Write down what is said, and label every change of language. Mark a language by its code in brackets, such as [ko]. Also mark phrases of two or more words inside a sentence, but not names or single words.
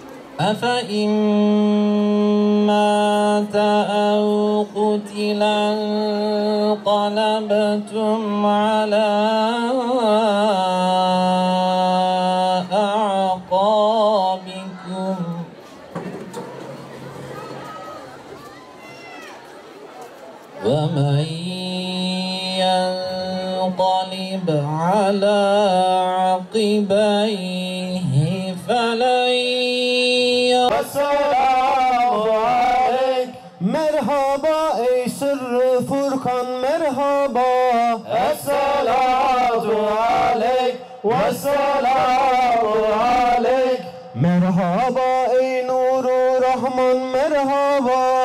[ar] أفإن مات أو قتل انقلبتم على أعقابكم ومن ينقلب على عقبيه فلن السلام عليك. [tr] Merhaba ey sırrı Furkan merhaba. [ar] الصلاة عليك. والسلام عليك. [tr] Merhaba ey nuru Rahman merhaba.